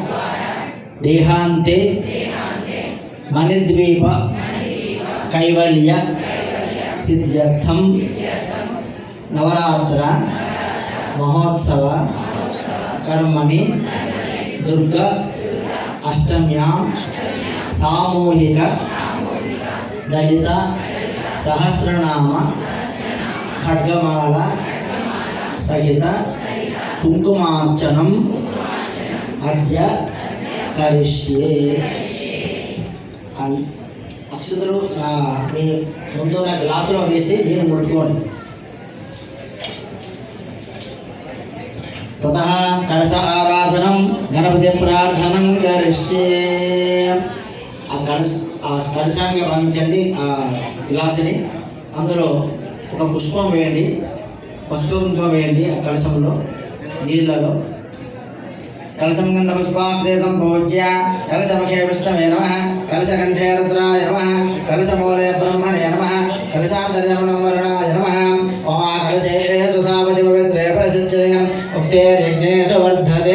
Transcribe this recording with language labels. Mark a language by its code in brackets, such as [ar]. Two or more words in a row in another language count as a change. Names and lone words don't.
[sa] देहांते मणिद्वीप कैवल्य सिद्ध्यर्थम नवरात्र महोत्सव कर्मणि दुर्गा अष्टम्यां सामूहिक ललित सहस्रनाम खड्गमाला सहित कुंकुमार्चनम अद्य करिष्ये [te] अक्षतలు మీ ముందు ఉన్న గ్లాసులో వేసి మీరు ముట్టుకోండి. [sa] ततः कलश आराधनं गणपति प्रार्थनं करिष्ये. [te] ఆ కలశాంగా భావించండి. ఆ గ్లాసుని అందులో ఒక పుష్పం వేయండి, పసుపు కుంకుమ వేయండి. ఆ కలశంలో నీళ్ళలో [sa] कलशं गन्धपुष्पाक्षते सम्पूज्य कलशमुखे विष्णवे नमः कलशकण्ठे रुद्राय नमः कलशमूले ब्रह्मणे नमः कलशान्तर्यामिनं वरुणाय नमः ओम कलशे सुधावति पवित्रे प्रसिद्धते उक्ते यज्ञेषु वर्धते